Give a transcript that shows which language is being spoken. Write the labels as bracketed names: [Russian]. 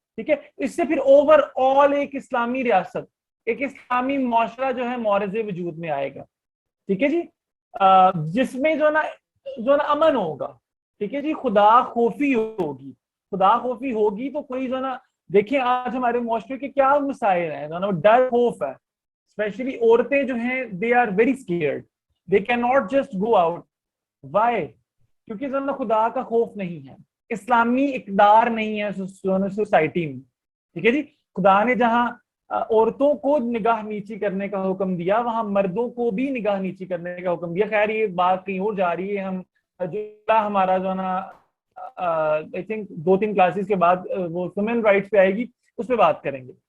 [Urdu] ٹھیک ہے, اس سے پھر اوور آل ایک اسلامی ریاست, ایک اسلامی معاشرہ جو ہے مورز وجود میں آئے گا. ٹھیک ہے جی, جس میں جو ہے نا امن ہوگا. ٹھیک ہے جی, خدا خوفی ہوگی تو کوئی جو ہے نا, دیکھیں آج ہمارے معاشرے کے کیا مسائل ہیں, جو ہے نا ڈر خوف ہے. اسپیشلی عورتیں جو ہیں [English] They are very scared, they can not just go out. [Urdu] Y? کیونکہ جو ہے نا خدا کا خوف نہیں ہے, اسلامی اقدار نہیں ہے سوسائٹی میں. ٹھیک ہے جی, خدا نے جہاں عورتوں کو نگاہ نیچی کرنے کا حکم دیا, وہاں مردوں کو بھی نگاہ نیچی کرنے کا حکم دیا. خیر یہ بات کہیں اور جا رہی ہے, ہم جو ہمارا جو ہے نا [English] I think [Urdu] 2-3 کلاسز کے بعد وہ ہیومن رائٹس پہ آئے گی, اس پہ بات کریں گے.